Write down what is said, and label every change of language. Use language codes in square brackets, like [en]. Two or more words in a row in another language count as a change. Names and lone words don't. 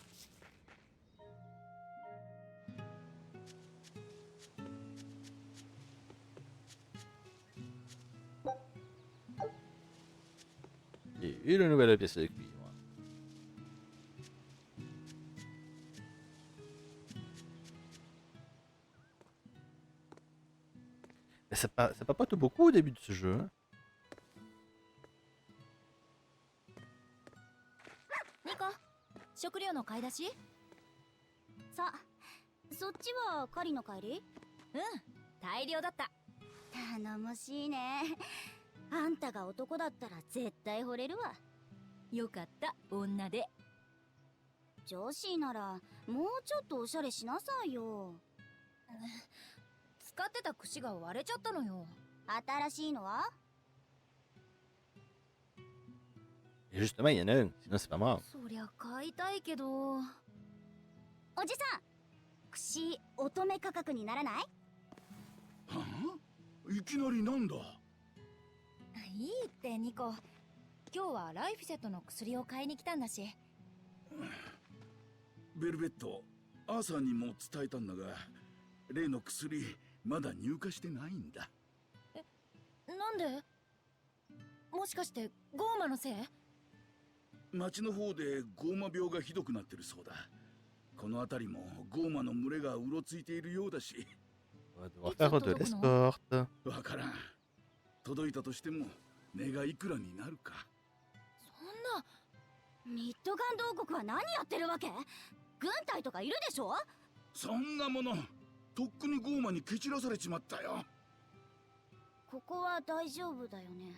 [fr] Et une nouvelle pièce de cuivre. Mais ça papote beaucoup au début de ce jeu. Hein. [ja] ニコ、食料の買い出し？さ、そっちは狩りの帰り？うん、大量だった。頼もしいね。あんたが男だったら絶対惚れるわ。よかった、女で。女子ならもうちょっとおしゃれしなさいよ。使ってた串が割れちゃったのよ。新しいのは？ [fr] Et justement, il y en a un, sinon c'est pas moi. [ja] そりゃ買いたいけど。おじさん、串乙女価格にならない？はあ、いきなりなんだ？いいってニコ。今日はライフィセットの薬を買いに来たんだし。ベルベット、アーサーにも伝えたんだが、例の薬まだ入荷してないんだ。なんで？もしかしてゴーマのせい？町の方でゴーマ病がひどくなってるそうだ。この辺りもゴーマの群れがうろついているようだし。 [fr] On va devoir faire de l'escorte. [ja] わからん。届いたとしても値がいくらになるか。そんな。ミッドガンド王国は何やってるわけ？軍隊とかいるでしょ？そんなものとっくにゴーマに蹴散らされちまったよ。ここは大丈夫だよね。